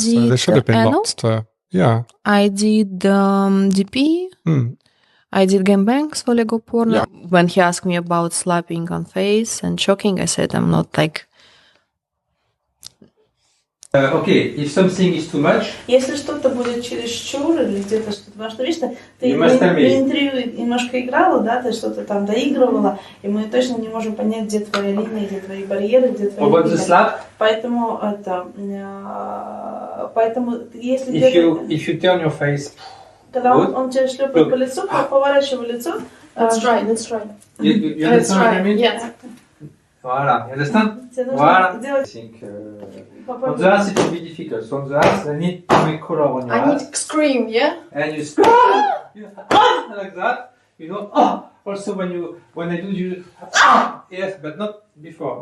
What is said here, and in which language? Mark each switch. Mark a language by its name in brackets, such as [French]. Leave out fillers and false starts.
[English] so there should have been lots to, yeah. I did DP. I did gangbangs for Lego porn. Yeah. When he asked me about slapping on face and choking, I said I'm not like... Okay, if something is too much... [Russian] Если что-то будет чересчур или где-то что-то, потому что, видишь, ты в интервью немножко играла, да, ты что-то там доигрывала, и мы точно не можем понять, где твоя линия, где твои барьеры, где твои линии. Поэтому если... [English] If you turn your face... [Russian] Когда он тебя шлепает по лицу, поворачивай лицо. [English] Let's try. You understand what I mean? Yes. Voilà, you understand? [Russian] Тебе нужно [French] Voilà. [Russian] делать... [English] I think on the ass it will be difficult. So on the ass, I need to make color on your I ass. need to scream, yeah? And you like that. You know, also when I do you, yes, but not before.